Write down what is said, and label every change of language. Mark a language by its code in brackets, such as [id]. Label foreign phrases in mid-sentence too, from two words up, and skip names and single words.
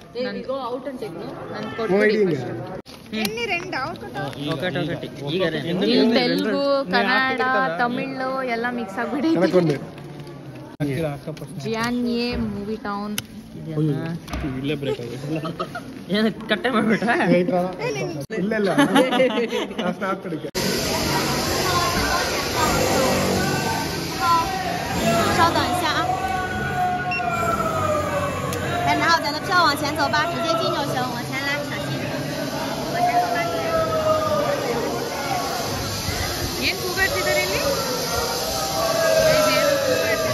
[kn] ತೆಲುಗು, ಕನ್ನಡ, ತಮಿಳು ಎಲ್ಲ ಮಿಕ್ಸ್ ಆಗ್ಬಿಡಿ. ಜಿಯಾನ್ಯೆ ಮೂವಿ ಟೌನ್. ಕಟ್ಟೆ ಮಾಡ್ಬಿಟ್ಟ. [zh] 稍等一下啊，然后咱的票往前走吧，直接进就行。往前来，小心，往前走吧。 [kn] ಏನು ಕೂಗಾಡ್ತಿದ್ದಾರೆ ಇಲ್ಲಿ?